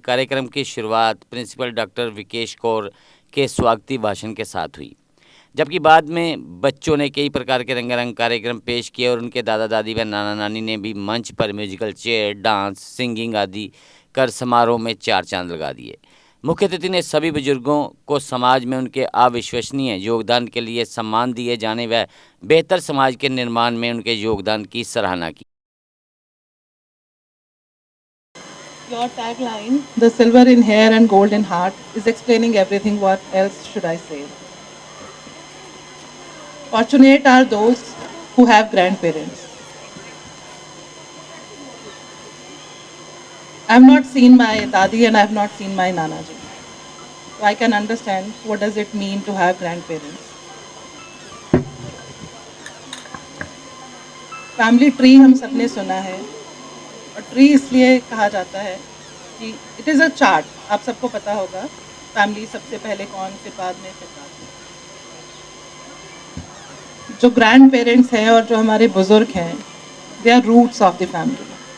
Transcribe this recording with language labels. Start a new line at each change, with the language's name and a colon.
Hindi: कार्यक्रम की शुरुआत प्रिंसिपल डॉक्टर विकेश कौर के स्वागती भाषण के साथ हुई, जबकि बाद में बच्चों ने कई प्रकार के रंगारंग कार्यक्रम पेश किए और उनके दादा दादी व नाना नानी ने भी मंच पर म्यूजिकल चेयर, डांस, सिंगिंग आदि कर समारोह में चार चांद लगा दिए। मुख्य अतिथि ने सभी बुजुर्गों को समाज में उनके अविश्वसनीय योगदान के लिए सम्मान दिए जाने व बेहतर समाज के निर्माण में उनके योगदान की सराहना की।
English: Your tagline, the silver in hair and gold in heart, is explaining everything. What else should I say? Fortunate are those who have grandparents. I have not seen my dadi and I have not seen my nanaji. So I can understand what does it mean to have grandparents.
Hindi: Family tree हम सबने सुना है, और tree इसलिए कहा जाता है कि
English: It is a chart.
Hindi: आप सबको पता होगा फैमिली सबसे पहले कौन, फिर बाद में, फिर बाद में। जो ग्रैंड पेरेंट्स हैं और जो हमारे बुज़ुर्ग हैं,
English: They are roots of the family.